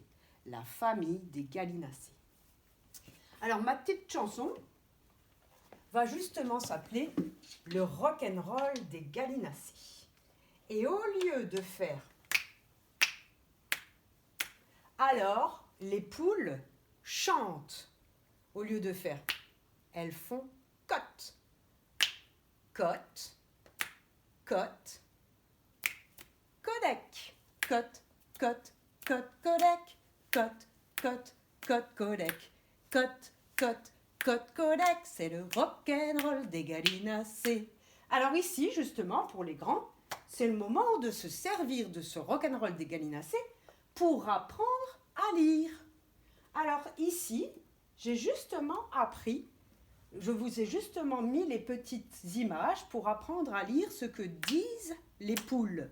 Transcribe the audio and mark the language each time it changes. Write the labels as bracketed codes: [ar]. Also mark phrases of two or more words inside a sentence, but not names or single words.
[fr] La famille des gallinacées. Alors, ma petite chanson va justement s'appeler le rock'n'roll des gallinacées. Et au lieu de faire alors, les poules chantent. Au lieu de faire, elles font cote, cote, cote, codec, cote, cote, cote, codec, cote, cote, cote, codec, cote, cote, cote, codec. C'est le rock'n'roll des gallinacées. Alors ici, justement, pour les grands, c'est le moment de se servir de ce rock'n'roll des gallinacées pour apprendre à lire. Alors ici, j'ai justement appris, je vous ai justement mis les petites images pour apprendre à lire ce que disent les poules.